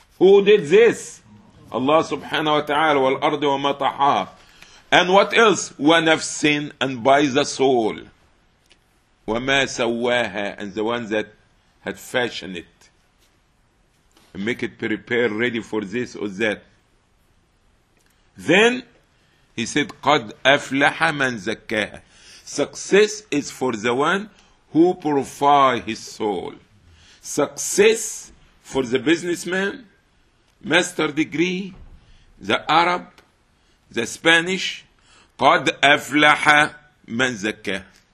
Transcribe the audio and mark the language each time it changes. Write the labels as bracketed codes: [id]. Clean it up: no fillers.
[en] Who did this? Allah subhanahu wa ta'ala, [ar] wal ardi wa mataha. [en] And what else? [ar] Wa nafsin, [en] and by the soul. [ar] Wa ma sawaha, [en] and the one that had fashioned it. And make it prepare, ready for this or that. Then, he said, [ar] قَدْ أَفْلَحَ مَنْ زَكَّاهَا. [en] Success is for the one who purify his soul. Success for the businessman, master degree, the Arab, the Spanish, [ar] قَدْ أَفْلَحَ مَنْ زَكَّاهَا.